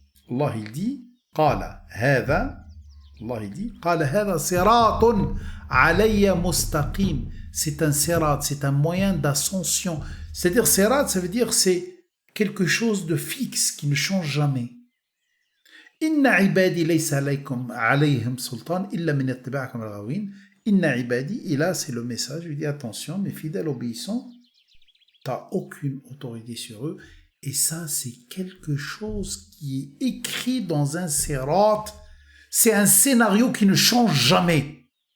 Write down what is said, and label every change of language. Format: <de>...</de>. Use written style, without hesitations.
<fr>Allah il dit</fr> <ar>قال هذا Allah il dit قال هذا صراط علي مستقيم.</ar> <fr>C'est un sirat, c'est un moyen d'ascension. C'est-à-dire sirat, ça veut dire c'est quelque chose de fixe qui ne change jamais.</fr> <ar>إن عبادي ليس عليهم سلطان إلا من اتباعكم الغاوين. إن عبادي,</ar> <fr>et là c'est le message, il dit attention, mes fidèles obéissants, t'as aucune autorité sur eux, et ça c'est quelque chose qui est écrit dans un sirat, c'est un scénario qui ne change jamais.</fr>